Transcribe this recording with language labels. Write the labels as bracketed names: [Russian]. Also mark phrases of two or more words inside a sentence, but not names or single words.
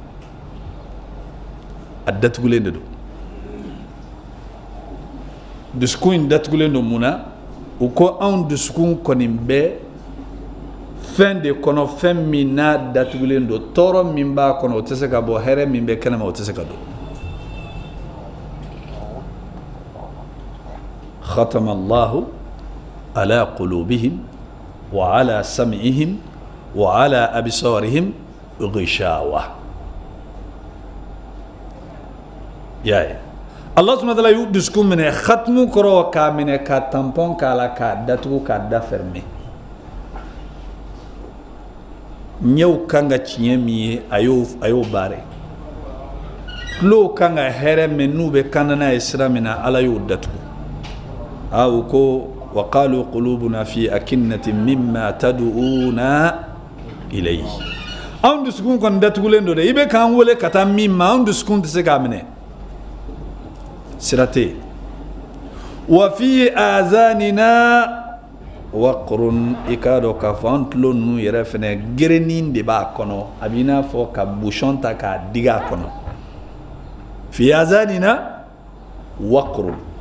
[Bambara] a datugulen de don dusukun in datugulen don mun na u ko anw dusukun kɔni bɛ fɛn de kɔnɔ fɛn min n'a datugulen don tɔɔrɔ min b'a kɔnɔ o tɛ se ka bɔ hɛrɛ min bɛ kɛnɛma o tɛ se ka don [Arabic] ختم الله على قلوبهم وعلى سمعهم وعلى أبصارهم غشاوة [Bambara] yaye [Arabic] الله سبحانه وتعالى [Bambara] y'u dusukun minɛ khatmu kɔrɔ k'a minɛ ka tampon k'a la k'a datugu k'a da fermer ɲɛw kan ka tiɲɛ min ye a y'o baara tulow kan ka hɛrɛ min n'u bɛ kan n'a ye sira min na ala y'o datugu u ko [Arabic] وقالوا قلوبنا في أكنة مما تدعونا إليه [Bambara] anw dusukun kɔni datugulen don dɛ i bɛ k'an wele ka taa min ma anw dusukun tɛ se k'a minɛ sira tɛ yen wa [Arabic] في آذاننا وقر [Bambara] i k'a dɔn k'a fɔ an tulo ninnu yɛrɛ fɛnɛ gerenin de b'a kɔnɔ a b'i n'a fɔ ka bouchon ta k'a digi a kɔnɔ [Arabic] في آذاننا وقر